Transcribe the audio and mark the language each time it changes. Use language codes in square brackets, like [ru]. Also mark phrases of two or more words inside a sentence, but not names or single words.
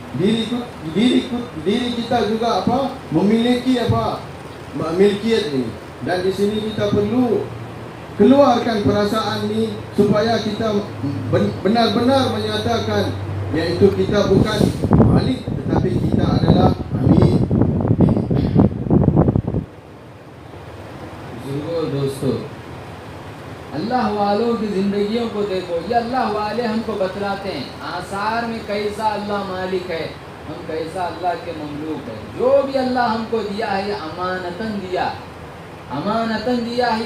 [ms] Diri kita juga apa? Memiliki apa? Milkiat ini. Dan di sini kita perlu keluarkan perasaan ini supaya kita benar-benar menyatakan, iaitu kita bukan malik tetapi kita adalah amin. [hi] बुजुर्गों दोस्तों, अल्लाह वालों की जिंदगियों को देखो। ये अल्लाह वाले हमको बतलाते हैं आसार में कैसा अल्लाह मालिक है, हम कैसा अल्लाह के ममलूक है। जो भी अल्लाह हमको दिया है ये अमानतन दिया, अमानतन दिया है।